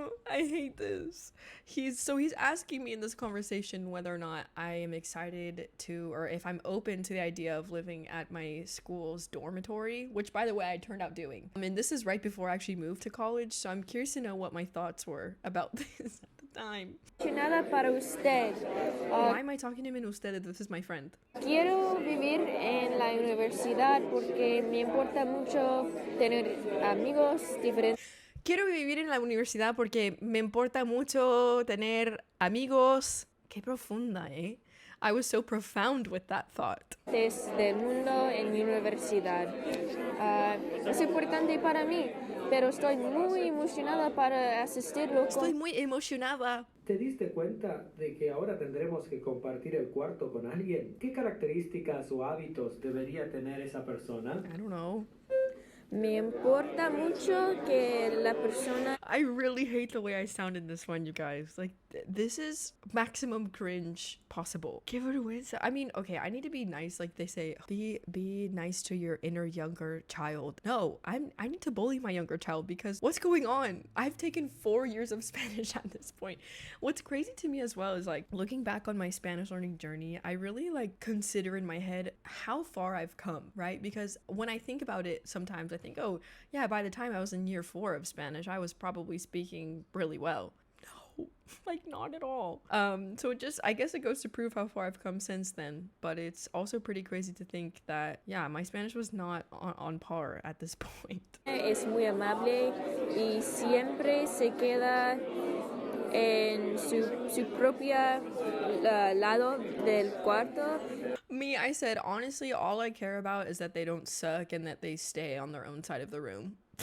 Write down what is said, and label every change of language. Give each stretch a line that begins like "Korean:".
English: I hate this. He's asking me in this conversation whether or not I am excited to, or if I'm open to the idea of living at my school's dormitory, which by the way I turned out doing. I mean, this is right before I actually moved to college, so I'm curious to know what my thoughts were about this at the time.
Spanish: emocionada para usted.
English: Why am I talking to him in usted? This is my friend.
Spanish: Quiero vivir en la universidad porque me importa mucho tener amigos diferentes. Quiero vivir en la universidad porque me importa mucho tener amigos. Qué profunda, eh?
English: I was so profound with that thought.
Spanish: Del mundo en mi universidad. Es importante para mí, pero estoy muy emocionada para asistirlo. Estoy muy emocionada. ¿Te diste cuenta de que ahora tendremos que compartir el cuarto con alguien? ¿Qué características o hábitos debería tener esa persona?
English: I don't know.
Spanish: Me importa mucho que la persona...
English: I really hate the way I sound in this one, you guys. Like, this is maximum cringe possible.
Spanish: Qué vergüenza.
English: I mean, okay, I need to be nice. Like they say, be nice to your inner younger child. No, I need to bully my younger child because what's going on? I've taken 4 years of Spanish at this point. What's crazy to me as well is like looking back on my Spanish learning journey, I really like consider in my head how far I've come, right? Because when I think about it, sometimes I think, oh yeah, by the time I was in year 4 of Spanish, I was probably speaking really well. No, like not at all. So I guess it goes to prove how far I've come since then, but it's also pretty crazy to think that, yeah, my Spanish was not on par at this point.
Spanish: Es muy amable y siempre se queda en su propia lado del cuarto.
English: Me, I said, honestly, all I care about is that they don't suck and that they stay on their own side of the room.